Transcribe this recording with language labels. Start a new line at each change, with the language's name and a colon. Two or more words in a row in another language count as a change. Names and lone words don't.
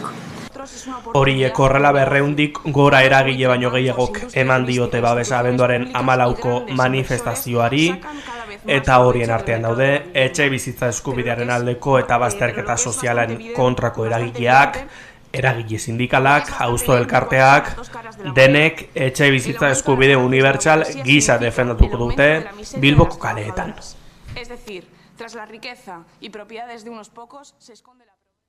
Basque: Horiek horrela 200 gora eragile baino gehiagok eman diote babesa abenduaren 14ko manifestazioari, eta horien artean daude etxebizitza eskubidearen aldeko eta bazterketa sozialen kontrako eragileak, eragile sindikalak, auzo elkarteak, denek etxebizitza eskubide unibertsal gisa defendatuko dute Bilboko kaleetan.
Spanish: Es decir, tras la riqueza y propiedades de unos pocos se esconde la...